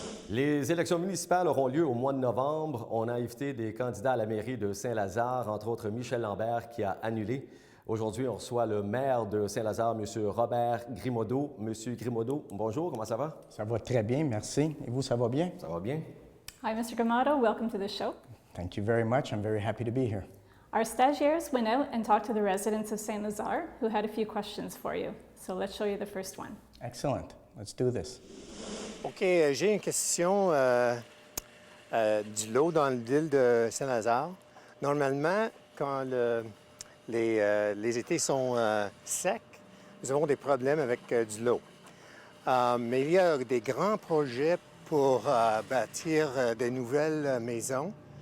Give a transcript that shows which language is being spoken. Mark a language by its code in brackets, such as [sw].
[fr] Les élections municipales auront lieu au mois de novembre. On a invité des candidats à la mairie de Saint-Lazare, entre autres Michel Lambert qui a annulé. Aujourd'hui, on reçoit le maire de Saint-Lazare, M. Robert Grimaudeau. M. Grimaudeau, bonjour, comment ça va? Ça va très bien, merci. Et vous, ça va bien? Ça va bien. [en] Hi Mr. Gramado, welcome to the show. Thank you very much. I'm very happy to be here. Our stagiaires went out and talked to the residents of St. Lazare who had a few questions for you. So let's show you the first one. Excellent. Let's do this. [fr] OK, j'ai une question du lot dans l'île de Saint-Lazare. Normalement, quand les étés sont secs, nous avons des problèmes avec du lot. Mais il y a des grands projets pour bâtir de nouvelles maisons.